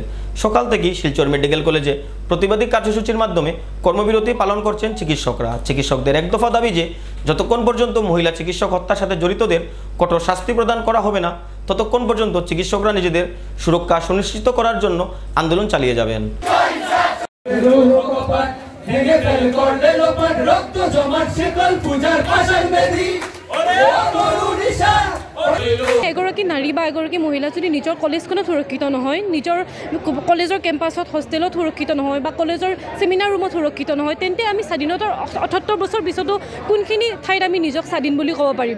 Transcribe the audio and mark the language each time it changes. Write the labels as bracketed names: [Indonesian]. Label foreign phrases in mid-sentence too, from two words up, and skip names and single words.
[Bangla] সকাল থেকেই শিলচর মেডিকেল কলেজে প্রতিবাদী কার্যসূচির মাধ্যমে কর্মবিরতি পালন করছেন চিকিৎসকরা। চিকিৎসকদের এক দফা দাবি যে যতক্ষণ পর্যন্ত মহিলা চিকিৎসক হত্যার সাথে জড়িতদের কঠোর শাস্তি প্রদান করা হবে না, ততক্ষণ পর্যন্ত চিকিৎসকরা নিজেদের সুরক্ষা সুনিশ্চিত করার জন্য আন্দোলন চালিয়ে যাবেন। [Assamese] এগৰাকী নাৰী বা এগৰাকী মহিলা যদি নিজৰ কলেজখনত সুৰক্ষিত নহয়, নিজৰ কলেজৰ কেম্পাছত হোষ্টেলত সুৰক্ষিত নহয় বা কলেজৰ ছেমিনাৰ ৰুমত সুৰক্ষিত নহয়, তেন্তে আমি স্বাধীনতাৰ 78 বছৰ পিছতো কোনখিনি ঠাইত আমি নিজক স্বাধীন বুলি ক'ব পাৰিম?